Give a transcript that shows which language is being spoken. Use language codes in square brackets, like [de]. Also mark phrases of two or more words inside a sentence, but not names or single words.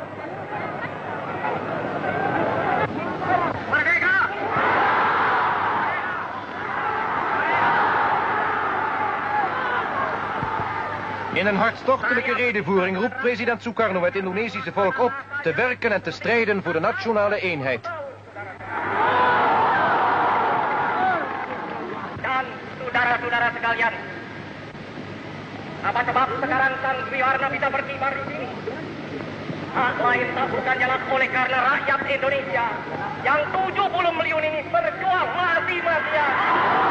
[nl] In een hartstochtelijke redevoering roept president Sukarno het Indonesische volk op te werken en te strijden voor de nationale eenheid. [id] Dan, saudara-saudara sekalian, apa sebab sekarang Sang Triwarna bisa berkibar di sini? Hak lain tak bukan jalan oleh karena rakyat Indonesia yang 70 milyon ini berjuang mati-matian.